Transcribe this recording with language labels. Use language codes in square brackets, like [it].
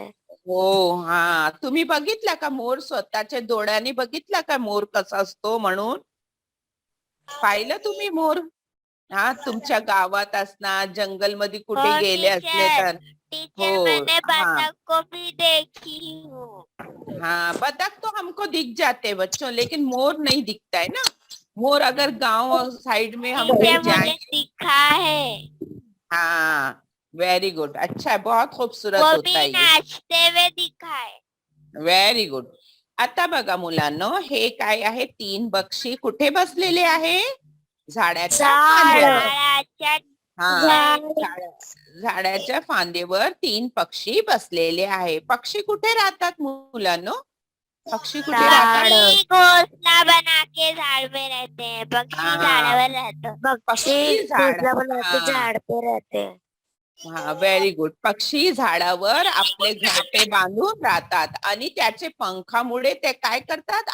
[mr] हो, हा, तुम्ही बघितला का मोर? स्वतःच्या डोळ्यांनी बघितला का मोर कसा असतो म्हणून? पाहिलं तुम्ही मोर? हा, तुमच्या गावात असणार, जंगल मध्ये कुठे गेले असले तर. [hi] टीचर, मैंने बतख को भी देखी हूँ. हाँ, बतख तो हमको दिख जाते बच्चों, लेकिन मोर नहीं दिखता है ना. मोर अगर गांव साइड में हम कहीं जाएं, दिखा है. हाँ, [en] Very good. [hi] अच्छा है, बहुत खूबसूरत वो होता भी है ये. नाचते हुए दिखा है. [en] Very good. [mr] आता बघा मुलांनो, हे काय आहे? 3 पक्षी कुठे बसलेले आहे? झाडाच्या फांद्यावर. हा, झाडाच्या फांदीवर 3 पक्षी बसलेले आहे. पक्षी कुठे राहतात मुलांनो? पक्षी कुठे राहतात? [hi] घोंसला बना के झाड़ पे रहते हैं. [mr] पक्षी झाडावर राहतात. पक्षी [hi] घोंसला बना के झाड़ पे रहते हैं. [en] हा, very good. [mr] पक्षी झाडावर आपले घरटे बांधून राहतात आणि त्याचे पंखामुळे ते काय करतात?